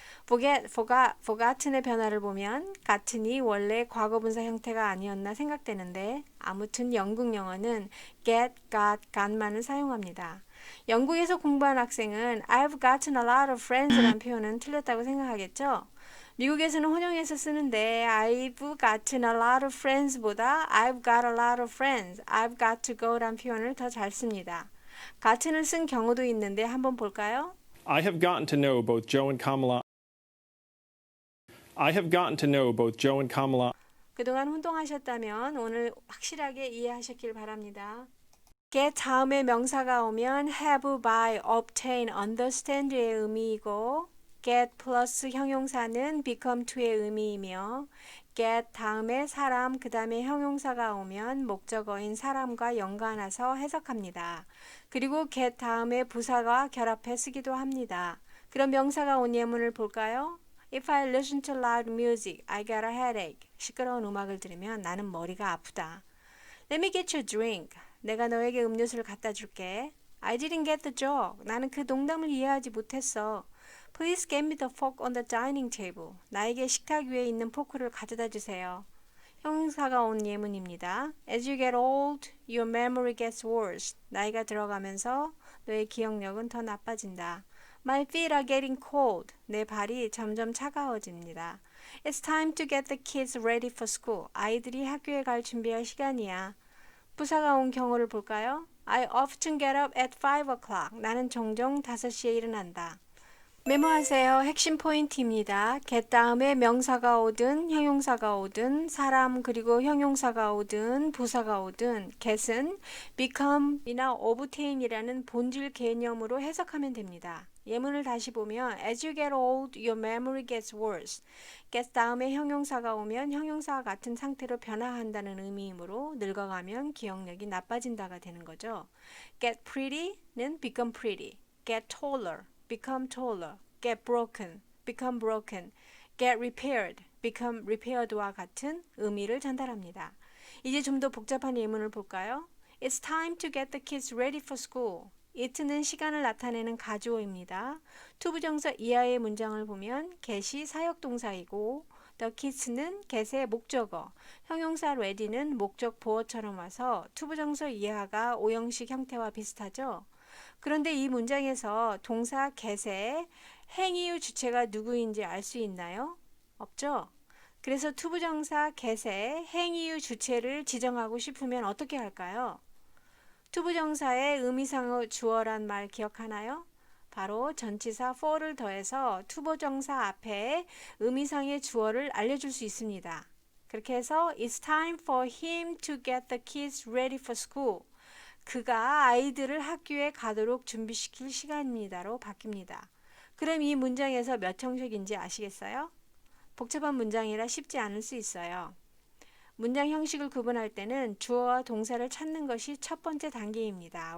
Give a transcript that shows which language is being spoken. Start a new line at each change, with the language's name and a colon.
Korean: forget, forgotten의 변화를 보면 gotten이 원래 과거분사 형태가 아니었나 생각되는데 아무튼 영국 영어는 get, got, got만을 사용합니다. 영국에서 공부한 학생은
English: I've gotten a lot of friends
Korean: 라는 표현은 틀렸다고 생각하겠죠? 미국에서는 혼용해서 쓰는데
English: I've gotten a lot of friends
Korean: 보다
English: I've got a lot of friends, I've got to go
Korean: 란 표현을 더 잘 씁니다. gotten을 쓴 경우도 있는데 한번 볼까요?
English: I have gotten to know both Joe and Kamala. I have gotten to know both Joe and Kamala.
Korean: 그동안 혼동하셨다면 오늘 확실하게 이해하셨길 바랍니다. get 다음에 명사가 오면 have, buy, obtain, understand의 의미이고 get 플러스 형용사는 become to의 의미이며 get 다음에 사람 그 다음에 형용사가 오면 목적어인 사람과 연관해서 해석합니다. 그리고 get 다음에 부사가 결합해 쓰기도 합니다. 그럼 명사가 온 예문을 볼까요?
English: If I listen to loud music, I get a headache.
Korean: 시끄러운 음악을 들으면 나는 머리가 아프다.
English: Let me get you a drink.
Korean: 내가 너에게 음료수를 갖다 줄게.
English: I didn't get the joke.
Korean: 나는 그 농담을 이해하지 못했어.
English: Please get me the fork on the dining table.
Korean: 나에게 식탁 위에 있는 포크를 가져다 주세요. 형용사가 온 예문입니다.
English: As you get old, your memory gets worse.
Korean: 나이가 들어가면서 너의 기억력은 더 나빠진다.
English: My feet are getting cold.
Korean: 내 발이 점점 차가워집니다.
English: It's time to get the kids ready for school.
Korean: 아이들이 학교에 갈 준비할 시간이야. 부사가 온 경우를 볼까요?
English: I often get up at 5 o'clock.
Korean: 나는 종종 5시에 일어난다. 메모하세요. 핵심 포인트입니다. get 다음에 명사가 오든 형용사가 오든 사람 그리고 형용사가 오든 부사가 오든 get은 become이나 obtain이라는 본질 개념으로 해석하면 됩니다. 예문을 다시 보면
English: As you get old, your memory gets worse.
Korean: get 다음에 형용사가 오면 형용사와 같은 상태로 변화한다는 의미이므로 늙어가면 기억력이 나빠진다가 되는 거죠.
English: get pretty는 become pretty. get taller. become taller, get broken, become broken, get repaired, become repaired와
Korean: 같은 의미를 전달합니다. 이제 좀 더 복잡한 예문을 볼까요?
English: It's time to get the kids ready for school.
Korean: it는 시간을 나타내는 가주어입니다. 투부정사 이하의 문장을 보면 get이 사역동사이고 the kids는 get의 목적어, 형용사 ready는 목적 보어처럼 와서 투부정사 이하가 오형식 형태와 비슷하죠? 그런데 이 문장에서 동사 get의 행위 후 주체가 누구인지 알 수 있나요? 없죠? 그래서 투부정사 get의 행위 후 주체를 지정하고 싶으면 어떻게 할까요? 투부정사의 의미상의 주어란 말 기억하나요? 바로 전치사 for를 더해서 투부정사 앞에 의미상의 주어를 알려줄 수 있습니다. 그렇게 해서
English: It's time for him to get the kids ready for school.
Korean: 그가 아이들을 학교에 가도록 준비시킬 시간입니다로 바뀝니다. 그럼 이 문장에서 몇 형식인지 아시겠어요? 복잡한 문장이라 쉽지 않을 수 있어요. 문장 형식을 구분할 때는 주어와 동사를 찾는 것이 첫 번째 단계입니다.